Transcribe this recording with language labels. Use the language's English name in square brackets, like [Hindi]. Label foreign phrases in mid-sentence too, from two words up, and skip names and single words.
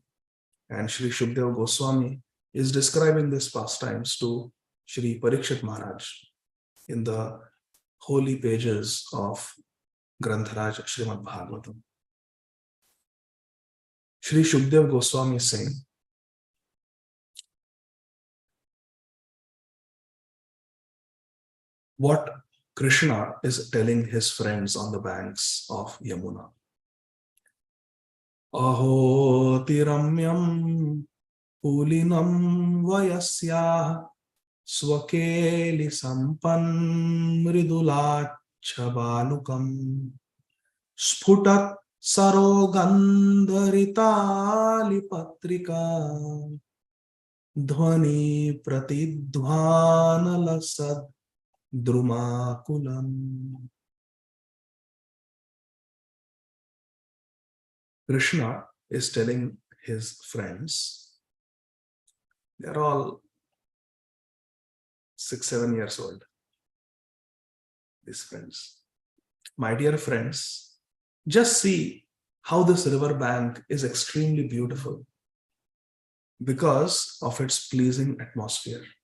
[English] And Sri Shukdev Goswami is describing these pastimes to Sri Parikshit Maharaj in the holy pages of Grantharaj Srimad Bhagavatam. Sri Shukdev Goswami is saying, what Krishna is telling his friends on the banks of Yamuna. [Sanskrit] Aho tiramyam pulinam vayasya swakeli sampan mridulachabalukam sputat sarogandharitali patrika dhvani pratidhvanalasad drumakulam. [English] Krishna is telling his friends, they're all 6-7 years old, these friends. My dear friends, just see how this river bank is extremely beautiful because of its pleasing atmosphere.